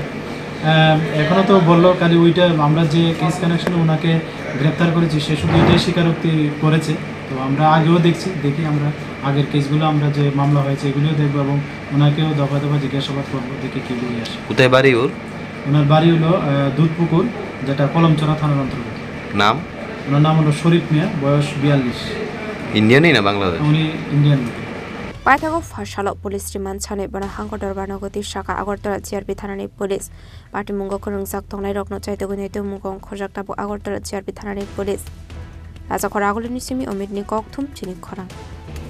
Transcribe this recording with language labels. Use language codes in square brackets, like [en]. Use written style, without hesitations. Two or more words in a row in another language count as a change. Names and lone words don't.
[bn] এখনও তো বললো খালি ওইটা আমরা যে [en] case connection [bn] ওনাকে গ্রেপ্তার করেছি সে শুধু এটাই স্বীকারোক্তি করেছে তো আমরা আগেও দেখি আমরা আগের কেসগুলো আমরা যে মামলা হয়েছে এগুলিও দেখবো এবং ওনাকেও দফা জিজ্ঞাসাবাদ করবো দেখি কী বলে আসে কোথায় বাড়ি ওনার বাড়ি হলো দুধপুকুর যেটা কলমছড়া থানার অন্তর্গত নাম ওনার নাম হলো শরীফ মিয়া বয়স 42 ইন্ডিয়ানই না বাংলাদেশ উনি ইন্ডিয়ান [trp] Paithago fasalo [en] police remand [trp] chane bana hangkor darbar nogoti shaka Agartala JRP thanani [en] police party [trp] mungo korungjak tongnai rokno chaitego neto mungong khojak tabu Agartala JRP thanani police raja khora agolini simi omid ni kok thum chini khorang